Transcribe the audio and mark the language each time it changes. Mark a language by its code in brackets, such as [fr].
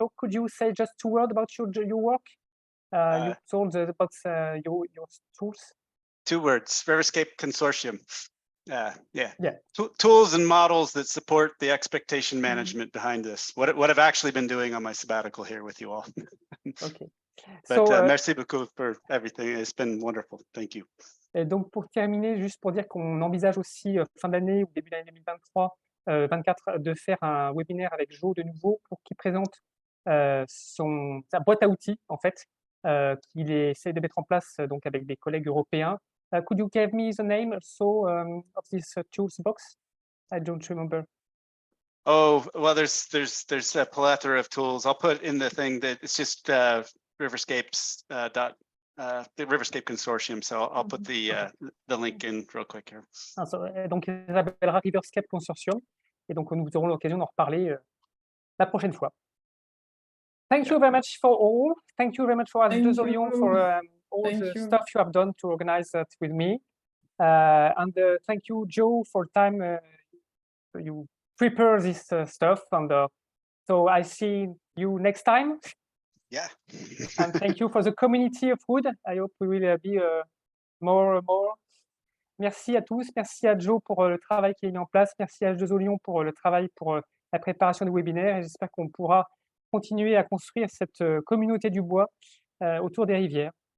[en] Joe, could you say just 2 words about your work? You told about your tools. 2 words, Riverscape Consortium. Yeah. Yeah. Tools and models that support the expectation management behind this. What I've actually been doing on my sabbatical here with you all. Okay. But So, [fr] merci beaucoup [en] for everything. It's been wonderful. Thank you. [fr] Et donc pour terminer, juste pour dire qu'on envisage aussi fin d'année ou début d'année 2023, 24, de faire un webinaire avec Jo de nouveau pour qu'il présente sa boîte à outils en fait, qu'il essaie de mettre en place donc avec des collègues européens. [en] Could you give me the name also of this tools box? I don't remember. Oh, well, there's a plethora of tools. I'll put in the thing that it's just riverscapes the Riverscape Consortium. So I'll put the link in real quick here. [fr] Donc il s'appellera Riverscape Consortium et donc nous aurons l'occasion d'en reparler la prochaine fois. [en] Thank you very much for all. Thank you very much for H2 Lyon for all the stuff you have done to organize that with me. And thank you, Joe, for time you prepare this stuff. And so I see you next time. Yeah. And thank you for the community of wood. I hope we will be more. [fr] Merci à tous. Merci à Joe pour le travail qu'il a mis en place. Merci à H2 Lyon pour le travail pour la préparation du webinaire. Et j'espère qu'on pourra continuer à construire cette communauté du bois autour des rivières.